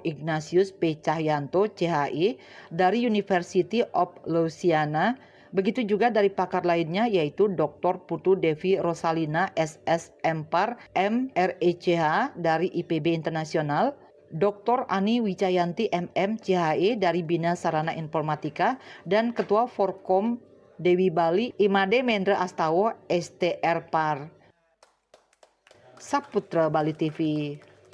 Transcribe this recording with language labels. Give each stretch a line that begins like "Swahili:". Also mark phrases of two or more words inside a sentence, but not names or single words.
Indonesian: Ignatius P. Cahyanto, CHI, dari University of Louisiana. Begitu juga dari pakar lainnya, yaitu Dr. Putu Devi Rosalina, SS Empar, MRECH dari IPB Internasional, Dr. Ani Wijayanti MM CHI dari Bina Sarana Informatika, dan Ketua Forkom Dewi Bali Imade Mendra Astawa STR Par. Saputra Bali TV.